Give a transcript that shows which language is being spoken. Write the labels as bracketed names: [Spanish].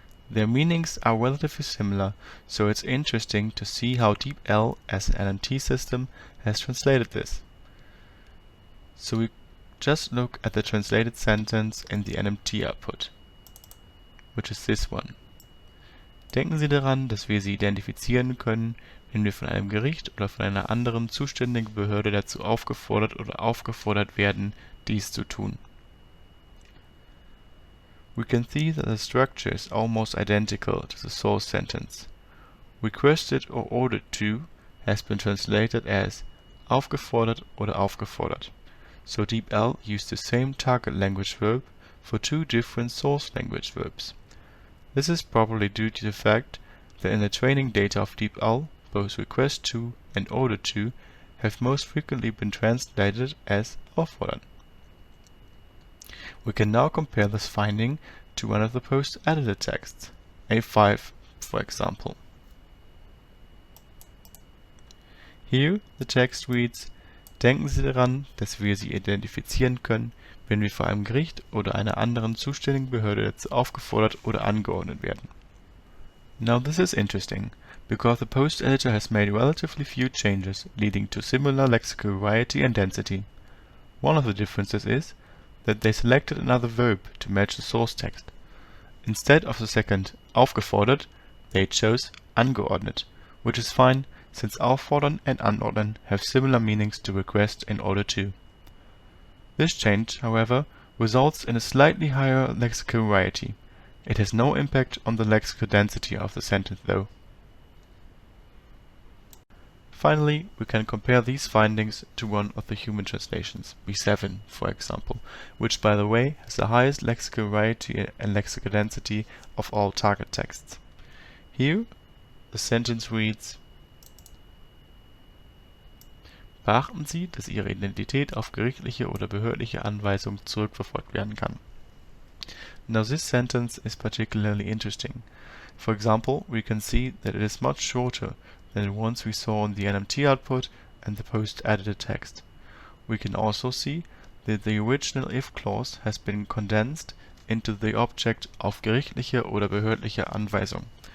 [English] Their meanings are relatively similar, so it's interesting to see how DeepL as an NMT system has translated this. So we just look at the translated sentence in the NMT output, which is this one. [German] Denken Sie daran, dass wir Sie identifizieren können, wenn wir von einem Gericht oder von einer anderen zuständigen Behörde dazu aufgefordert werden, dies zu tun. [English] We can see that the structure is almost identical to the source sentence. Requested or ordered to has been translated as [German] aufgefordert oder aufgefordert. [English] So DeepL used the same target language verb for two different source language verbs. This is probably due to the fact that in the training data of DeepL, both request to and order to have most frequently been translated as auffordern. We can now compare this finding to one of the post-edited texts, A5 for example. Here the text reads, [German] denken Sie daran, dass wir Sie identifizieren können, wenn wir vor einem Gericht oder einer anderen zuständigen Behörde dazu aufgefordert oder angeordnet werden. [English] Now this is interesting, because the post editor has made relatively few changes, leading to similar lexical variety and density. One of the differences is that they selected another verb to match the source text. Instead of the second aufgefordert, they chose angeordnet, which is fine since auffordern and anordnen have similar meanings to request and order to. This change, however, results in a slightly higher lexical variety. It has no impact on the lexical density of the sentence though. Finally, we can compare these findings to one of the human translations, B7 for example, which by the way has the highest lexical variety and lexical density of all target texts. Here, the sentence reads: [German] Beachten Sie, dass Ihre Identität auf gerichtliche oder behördliche Anweisung zurückverfolgt werden kann. [English] Now this sentence is particularly interesting. For example, we can see that it is much shorter than the ones we saw in the NMT output and the post-edited text. We can also see that the original if clause has been condensed into the object [German] auf gerichtliche oder behördliche Anweisung.